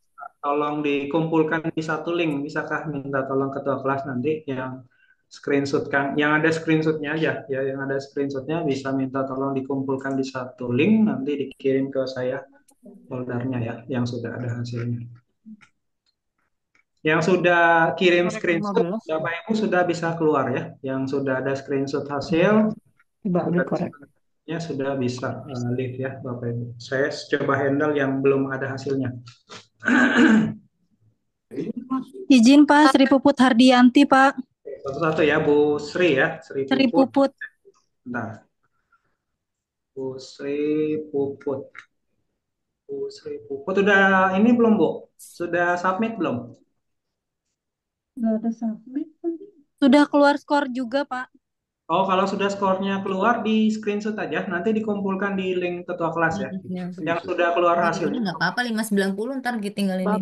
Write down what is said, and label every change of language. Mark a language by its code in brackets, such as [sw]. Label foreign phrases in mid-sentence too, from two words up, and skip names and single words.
[id] minta tolong dikumpulkan di satu link, bisakah minta tolong ketua kelas nanti yang screenshotkan, yang ada screenshotnya aja ya, yang ada screenshotnya bisa minta tolong dikumpulkan di satu link, nanti dikirim ke saya foldernya ya, yang sudah ada hasilnya. Yang sudah kirim screenshot, Bapak Ibu sudah bisa keluar ya. Yang sudah ada screenshot hasil, sudah bisa live ya Bapak Ibu. Saya coba handle yang belum ada hasilnya. Izin Pak, Sri Puput Hardianti Pak. Satu-satu ya, Bu Sri ya, Sri Sri Puput. Puput. Bentar, Bu Sri Puput. Bu Sri Puput udah ini belum, Bu? Sudah submit belum? Nggak ada submit. Sudah keluar skor juga, Pak. Oh, kalau sudah skornya keluar di screenshot aja, nanti dikumpulkan di link ketua kelas ya. Yang sudah keluar Jadi hasilnya. nggak apa-apa 590 ntar kita tinggal ini.